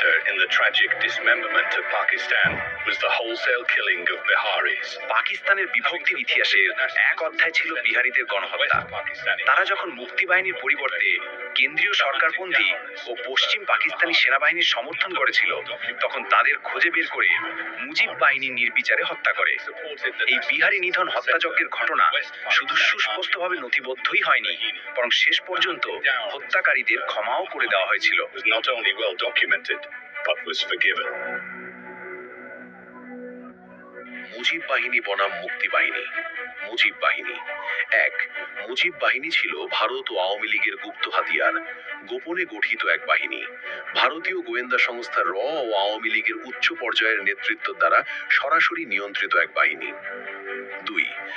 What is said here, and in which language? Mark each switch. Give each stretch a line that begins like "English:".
English: In the tragic dismemberment of Pakistan was the wholesale killing of Biharis.
Bangla: পাকিস্তানের বিভক্তির ইতিহাসে এক অধ্যায় ছিল বিহারিদের গণহত্যা। তারা যখন মুক্তি বাহিনীর পরিবর্তে কেন্দ্রীয় সরকারপন্থী ও পশ্চিম পাকিস্তানি সেনাবাহিনীর সমর্থন করেছিল, তখন তাদের খুঁজে বের করে মুজিব বাহিনী নির্বিচারে হত্যা করে। এই বিহারি নিধন হত্যাযজ্ঞের ঘটনা শুধু সুস্পষ্টভাবে নথিবদ্ধই হয়নি, বরং শেষ পর্যন্ত হত্যাকারীদের ক্ষমাও করে দেওয়া হয়েছিল।
English: Not only well documented, but was forgiven.
Bangla: Mujib বাহিনী বনাম মুক্তি বাহিনী। মুজিব বাহিনী মুজিব বাহিনী ছিল ভারত ও আওয়ামী লীগের গুপ্ত হাতিয়ার, গোপনে গঠিত এক বাহিনী। ভারতীয় গোয়েন্দা সংস্থা র ও আওয়ামী লীগের উচ্চ পর্যায়ের নেতৃত্ব দ্বারা সরাসরি নিয়ন্ত্রিত এক বাহিনী। 2.